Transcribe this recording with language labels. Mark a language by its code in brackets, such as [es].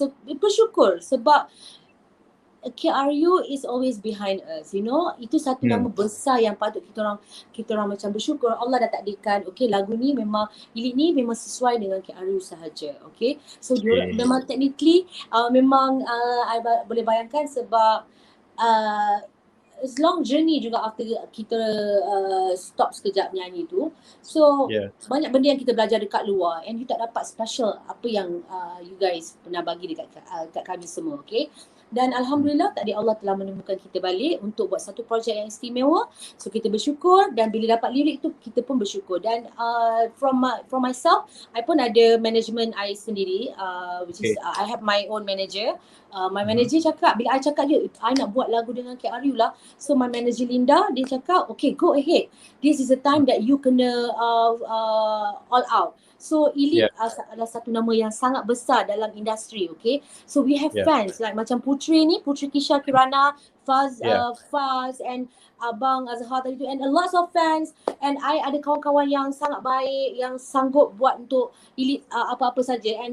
[en] So [ms] bersyukur sebab [en] KRU is always behind us, you know. [ms] Itu satu nama besar yang patut kita orang macam bersyukur. Allah dah takdirkan, okay, lagu ni memang Elite ni memang sesuai dengan KRU sahaja, okay. So memang technically memang I boleh bayangkan sebab [en] it's long journey [ms] juga after kita stop sekejap nyanyi tu. So banyak benda yang kita belajar dekat luar, and you tak dapat special apa yang you guys pernah bagi dekat kami semua, okay. Dan Alhamdulillah tadi Allah telah menemukan kita balik untuk buat satu projek yang istimewa. So kita bersyukur, dan bila dapat lirik tu kita pun bersyukur. [en] Dan from myself, [ms] I pun ada management I sendiri, [en] which is I have my own manager. [ms] My manager cakap, bila I cakap dia, I nak buat lagu dengan KRU lah. [en] So my manager Linda, [ms] dia cakap, [en] okay, go ahead. This is the time that you kena all out. [ms] So Elite adalah satu nama yang sangat besar dalam industri, okay. [en] So we have fans like macam Putri ni, Putri Kisha Kirana, Faz, and Abang Azhar tadi tu, and a lot of fans. [ms] And I ada kawan-kawan yang sangat baik, yang sanggup buat untuk Elite apa-apa saja.